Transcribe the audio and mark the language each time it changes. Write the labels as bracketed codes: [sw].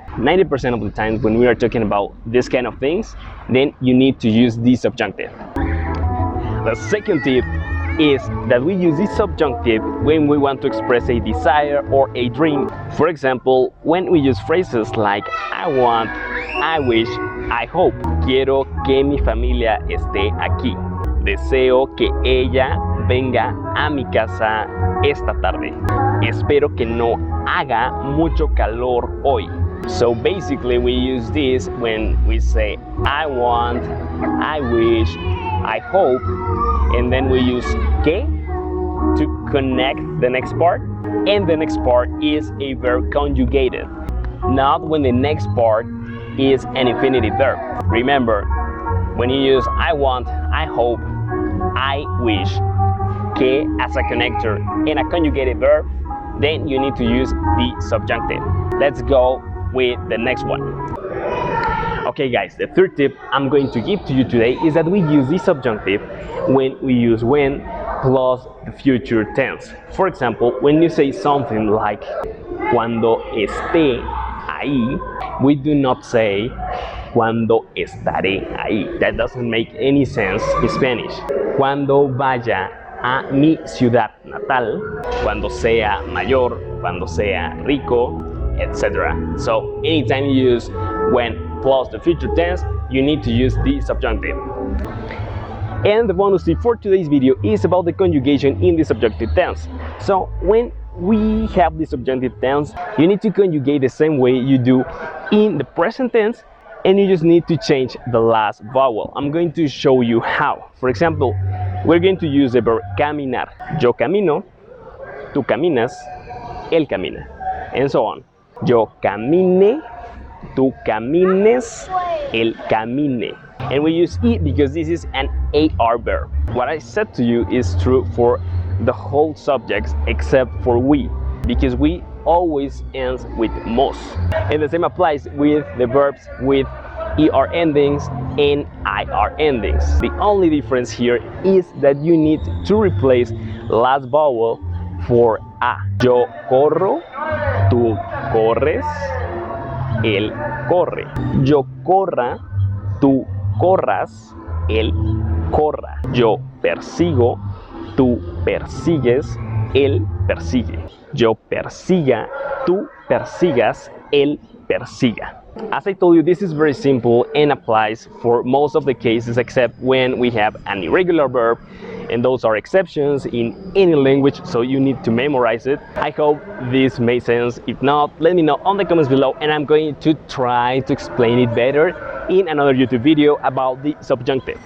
[en] 90% of the time when we are talking about this kind of things, then you need to use the subjunctive. The second tip is that we use this subjunctive when we want to express a desire or a dream. For example, when we use phrases like I want, I wish, I hope. [es] Quiero que mi familia esté aquí. Deseo que ella venga a mi casa esta tarde. Espero que no haga mucho calor hoy. [en] So basically we use this when we say I want, I wish, I hope, and then we use que to connect the next part, and the next part is a verb conjugated, not when the next part is an infinitive verb. Remember, when you use I want, I hope, I wish, que as a connector in a conjugated verb, then you need to use the subjunctive. Let's go with the next one. Okay guys, the third tip I'm going to give to you today is that we use the subjunctive when we use when plus the future tense. For example, when you say something like [es] cuando esté ahí, [en] we do not say [es] cuando estaré ahí. [en] That doesn't make any sense in Spanish. [es] Cuando vaya a mi ciudad natal, cuando sea mayor, cuando sea rico, etc. [en] So anytime you use when plus the future tense, you need to use the subjunctive. And the bonus tip for today's video is about the conjugation in the subjunctive tense. So when we have the subjunctive tense, you need to conjugate the same way you do in the present tense, and you just need to change the last vowel. I'm going to show you how. For example, we're going to use the verb caminar. [es] Yo camino, tú caminas, él camina, [en] and so on. [es] Yo camine, tú camines, él camine. [en] And we use it because this is an AR verb. What I said to you is true for the whole subjects except for we, because we always ends with mos. And the same applies with the verbs with ER endings and IR endings. The only difference here is that you need to replace last vowel for A. [es] Yo corro, tú corres, él corre. Yo corra, tú corras, él corra. Yo persigo, tú persigues, él persigue. Yo persiga, tú persigas, él persiga. [en] As I told you, this is very simple and applies for most of the cases except when we have an irregular verb, and those are exceptions in any language, so you need to memorize it. I hope this made sense. If not, let me know on the comments below, and I'm going to try to explain it better in another YouTube video about the subjunctive.